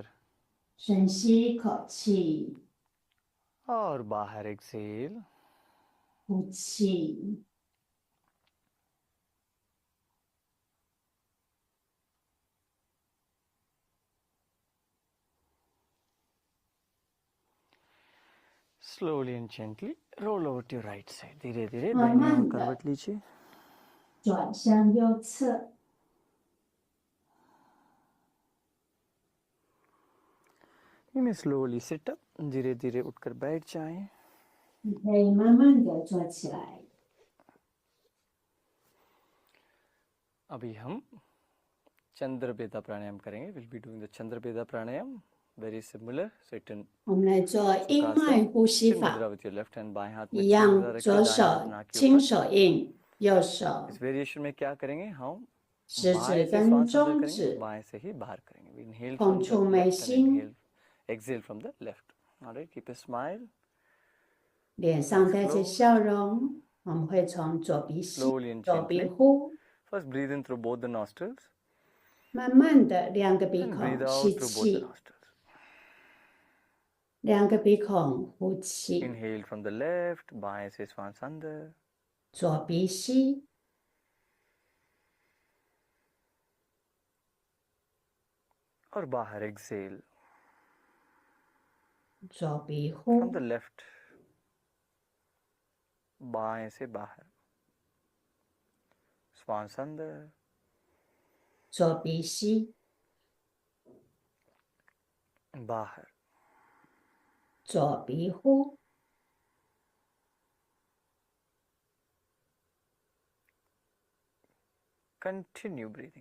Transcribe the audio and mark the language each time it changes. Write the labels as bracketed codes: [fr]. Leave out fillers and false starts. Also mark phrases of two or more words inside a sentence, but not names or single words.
[zh] 深吸一口气， [hi] और बाहर एक्सेल. [zh] 呼气。 [en] Slowly and gently roll over to your right side. [hi] धीरे धीरे [zh] 慢 [hi] दाहिने [zh] 慢 [hi] ओर [zh] 的 [hi] करवट लीजिए. [zh] 转向右侧， [en] You may slowly sit up. [hi] धीरे धीरे उठकर बैठ जाएं. [zh] 你可以慢慢的坐起来。 [hi] अभी हम चंद्रभेदा प्राणायाम करेंगे. [en] We'll be doing the [hi] चंद्रभेदा प्राणायाम. [en] Very similar. So it in [zh] 我们来做阴脉 [hi] सुखासन. [zh] 呼吸 [en] Chin [zh] 法， [en] मुद्रा with your left hand. [hi] बाएं हाथ में [zh] 一 [en] chin [zh] 样， [hi] मुद्रा रखिए [zh] 左 [hi] दाएं हाथ [zh] 手 [hi] नाक के [zh] 轻 [hi] ऊपर. [zh] 手印，右手 [hi] इस वेरिएशन में क्या करेंगे हम [zh] 食 [hi] बाएं [zh] 指 [hi] से [zh] 跟 [hi] श्वास अंदर [zh] 中 [hi] करेंगे [zh] 指 [hi] बाएं से ही बाहर करेंगे. [en] We inhale [zh] 碰 [en] from [zh] 触 [en] the [zh] 眉 [en] left and [zh] 心， [en] inhale, exhale from the left. Alright, keep a smile. [zh] 脸上带着笑容。我们会从左鼻吸， [en] Slowly and [zh] 左鼻 [en] gently. [zh] 呼， [en] First breathe in through both the nostrils [zh] 慢慢的两个鼻 [en] and breathe [zh] 孔 [en] out [zh] 吸 [en] through both the [zh] 气， [en] nostrils. [zh] 两个鼻孔呼气， [en] Inhale from the left, [hi] बाएं से श्वास अंदर. [zh] 左鼻吸， [hi] और बाहर exhale [zh] 左鼻 [en] from [zh] 呼 [en] the，left, [hi] बाएं से बाहर. श्वास अंदर [zh] 左鼻吸， [hi] बाहर. [zh] 左鼻呼， [en] Continue breathing.